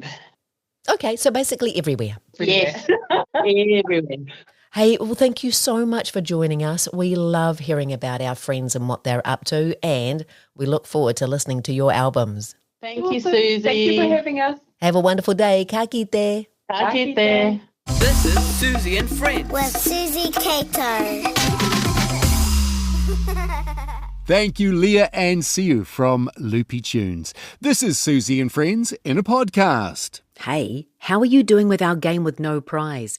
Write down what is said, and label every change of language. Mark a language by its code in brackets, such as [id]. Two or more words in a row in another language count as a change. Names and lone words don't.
[en] Okay, so basically everywhere. Yes, everywhere. Hey, well, thank you so much for joining us. We love hearing about our friends and what they're up to, and we look forward to listening to your albums. Thank you, Suzy. Thank you for having us. Have a wonderful day. [mi] Ka kite. Ka kite. [en] This is Suzy and Friends. With Suzy Cato. Thank you, Leah and Siu from Loopy Tunes. This is Suzy and Friends in a podcast. Hey, how are you doing with our game with no prize?